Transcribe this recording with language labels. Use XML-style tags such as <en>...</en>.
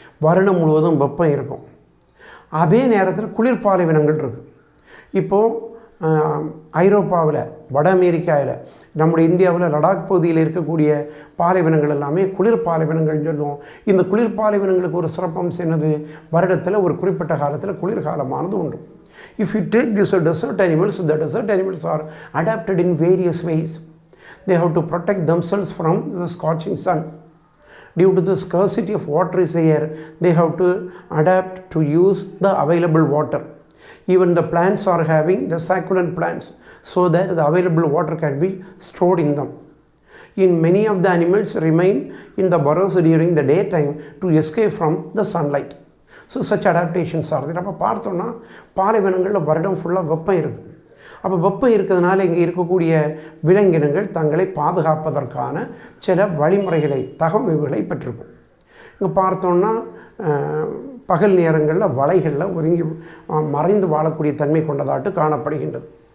<ta>வருடம் முழுவதும் வெப்பம் இருக்கும். அதே நேரத்தில் குளிர் பாலைவனங்கள் இருக்குது. இப்போது ஐரோப்பாவில், வட அமெரிக்காவில், நம்முடைய இந்தியாவில் லடாக் பகுதியில் இருக்கக்கூடிய பாலைவனங்கள் எல்லாமே குளிர் பாலைவனங்கள்னு சொல்லுவோம். இந்த குளிர் பாலைவனங்களுக்கு ஒரு சிறப்பம்சம் என்னது, வருடத்தில் ஒரு குறிப்பிட்ட காலத்தில் குளிர்காலமானது உண்டு.</ta> <en>If you take these desert animals, the desert animals are adapted in various ways. They have to protect themselves from the scorching sun. Due to the scarcity of water is here, they have to adapt to use the available water. Even the plants are having the succulent plants, so that the available water can be stored in them. In many of the animals remain in the burrows during the daytime to escape from the sunlight. So such adaptations are there.</en> <ta>அப்போ பார்த்தோன்னா பாலைவனங்களில் வருடம் ஃபுல்லாக வெப்பம் இருக்குது. அப்போ வெப்பம் இருக்கிறதுனால இங்கே இருக்கக்கூடிய விலங்கினங்கள் தங்களை பாதுகாப்பதற்கான சில வழிமுறைகளை, தகவல்களை பெற்றிருக்கும். இங்கே பார்த்தோன்னா பகல் நேரங்களில் வலைகளில் ஒதுங்கி மறைந்து வாழக்கூடிய தன்மை கொண்டதாட்டு காணப்படுகின்றது.</ta>